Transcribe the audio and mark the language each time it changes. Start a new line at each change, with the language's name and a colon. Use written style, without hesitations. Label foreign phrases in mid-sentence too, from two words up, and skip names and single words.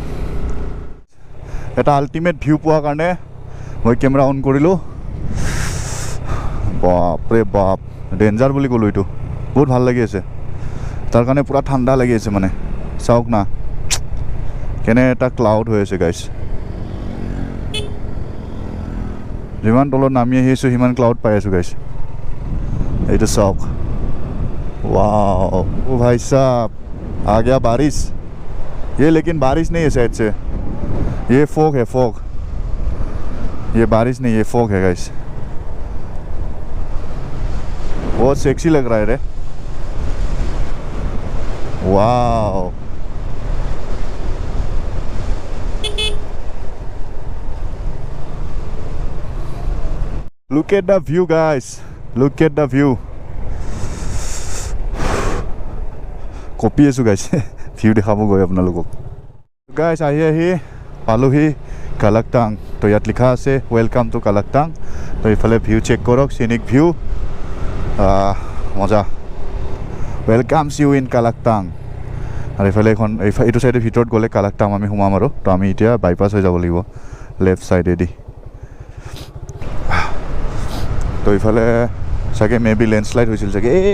Assamese: এটা
English: ultimate view
Assamese: পোৱাৰ কাৰণে মই কেমেৰা অন কৰিলোঁ বাপৰে বাপ ডেঞ্জাৰ বুলি ক'লোঁ এইটো বহুত ভাল লাগি আছে তাৰ কাৰণে পূৰা ঠাণ্ডা লাগি আছে মানে চাওক না কেনে এটা ক্লাউড হৈ আছে গাইছ যিমান তলত নামি আহিছোঁ সিমান ক্লাউড পাই আছোঁ গাইছ এইটো চাওক
Hindi: वाओ ओ भाई साहब आ गया बारिश ये लेकिन बारिश नहीं है शायद से ये फॉग है फॉग ये बारिश नहीं ये फॉग है गाइस बहुत सेक्सी लग रहा है रे वाओ
English: look at the view guys look at the view
Assamese: কপি আছোঁ গাইছ ভিউ দেখাব গৈ আপোনালোকক গাইছ আহি পালোহি কালাকটাং তো ইয়াত লিখা আছে
English: welcome to Kalaktang
Assamese: তো এইফালে ভিউ চেক কৰক
English: scenic view
Assamese: মজা
English: welcomes you in Kalaktang
Assamese: আৰু এইফালে এইটো চাইডে ভিতৰত গ'লে কালাকটাং আমি সোমাম আৰু তো আমি এতিয়া বাইপাছ হৈ যাব লাগিব লেফ্ট চাইডেদি তো এইফালে চাগে
English: maybe landslide
Assamese: হৈছিল চাগে